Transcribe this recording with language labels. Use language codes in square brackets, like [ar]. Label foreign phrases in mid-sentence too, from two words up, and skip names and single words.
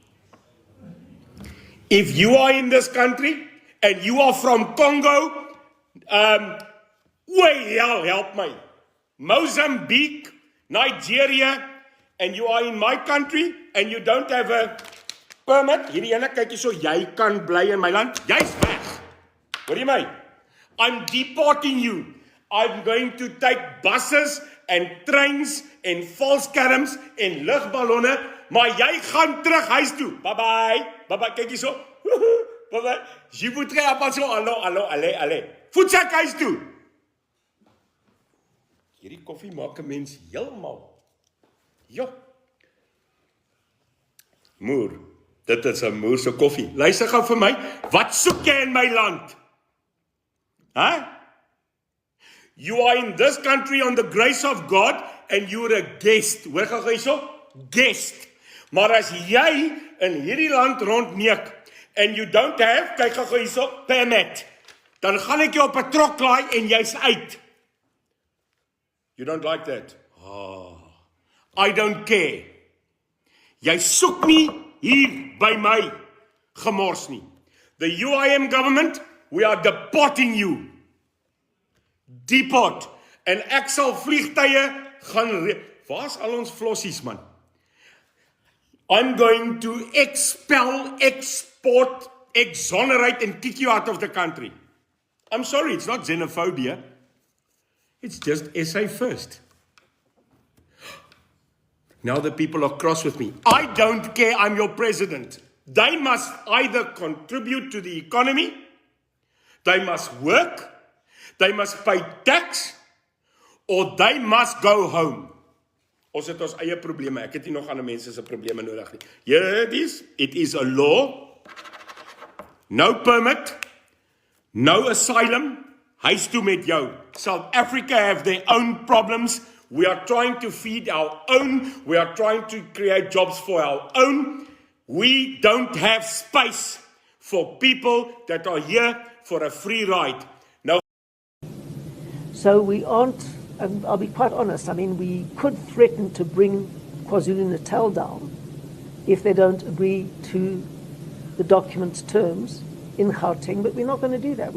[en] If you are in this country and you are from Congo, help me. Mozambique, Nigeria, and you are in my country and you don't have a permit, [af] hierdie ene kyk hierso, jy kan bly in my land, jy's weg. Hoor jy my? [en] I'm deporting you. I'm going to take buses and trains [af] en valskerms en lugballonne, maar jy gaan terug huis toe. [en] Bye bye. Bye bye. [af] Kyk hierso. [en] Bye bye. [af] Jy moet reg op so hallo, allez. Voetsak huis toe. Hierdie koffie maak 'n mens heeltemal. Ja. Moer, dit is 'n moer se koffie. Luister gou vir my. Wat soek jy in my land? Huh? [en] You are in this country on the grace of God and you're a guest. [af] Hoor gou hierso? Guest. Maar as jy in hierdie land rondneek [en] and you don't have, [af] kyk gou hierso, permit, dan gaan ek jou op 'n trok laai en jy's uit. [en] You don't like that? I don't care. [af] Jy soek nie hier by my gemors nie. [en] The UIM government, we are deporting you. Deport. [af] En ek sal vliegtye gaan... Waar's al ons flossies, man? [en] I'm going to expel, export, exonerate and kick you out of the country. I'm sorry, it's not xenophobia. It's just SA first. Now the people are cross with me. I don't care, I'm your president. They must either contribute to the economy, they must work, they must pay tax, or they must go home. [af] Ons het ons eie probleme. Ek het nie nog ander mense se probleme nodig nie. [en] Here it is a law. No permit, no asylum. [af] Huis toe met jou. [en] South Africa have their own problems. We are trying to feed our own. We are trying to create jobs for our own. We don't have space for people that are here for a free ride. Now, so we aren't, I'll be quite honest, I mean, we could threaten to bring KwaZulu-Natal down if they don't agree to the document's terms in Gauteng, but we're not going to do that.